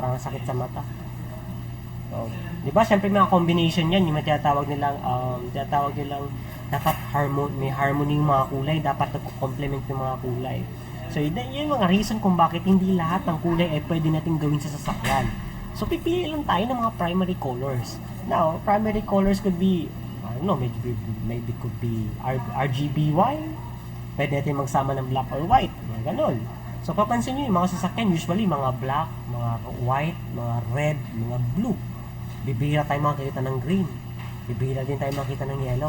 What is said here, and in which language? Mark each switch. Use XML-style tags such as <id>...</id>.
<tl>Parang sakit sa mata. So, di ba? Siyempre mga combination yan, yung tinatawag nilang dapat may harmony yung mga kulay, dapat nag-complement yung mga kulay. So, yun yung mga reason kung bakit hindi lahat ng kulay ay pwede natin gawin sa sasakyan. So, pipili lang tayo ng mga primary colors.</tl> <en>Now, primary colors could be, I don't know, maybe could be RGBY.</en> <tl>Pwede natin magsama ng black or white. Mga ganon. So, papansin nyo yung mga sasakyan, usually mga black, mga white, mga red, mga blue. Bibihira tayo makikita ng green. Bibihira din tayo makita ng yellow.</tl>